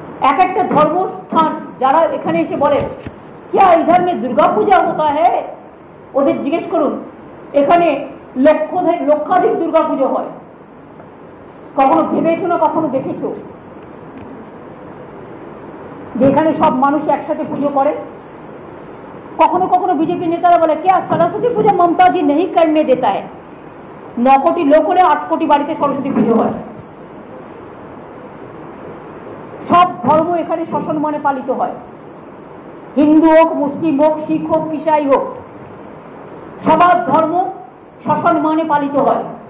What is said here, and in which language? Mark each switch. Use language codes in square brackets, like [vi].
[bn] এক একটা ধর্মস্থান যারা এখানে এসে বলে [hi] क्या इधर में दुर्गा पूजा होता है, [bn] ওদের জিজ্ঞেস করুন এখানে লক্ষাধিক দুর্গা পুজো হয়, কখনো ভেবেছো না কখনো দেখেছো যেখানে সব মানুষ একসাথে পুজো করে? কখনো কখনো বিজেপি নেতারা বলে [hi] क्या सरस्वती पूजा ममता जी नहीं करने देता है। [bn] 9 কোটি লোক হলে 8 কোটি বাড়িতে সরস্বতী পুজো হয়। সব ধর্ম এখানে সসম্মানে পালিত হয়, হিন্দু হোক, মুসলিম হোক, শিখ হোক, ইসাই হোক, সবার ধর্ম সসম্মানে পালিত হয়।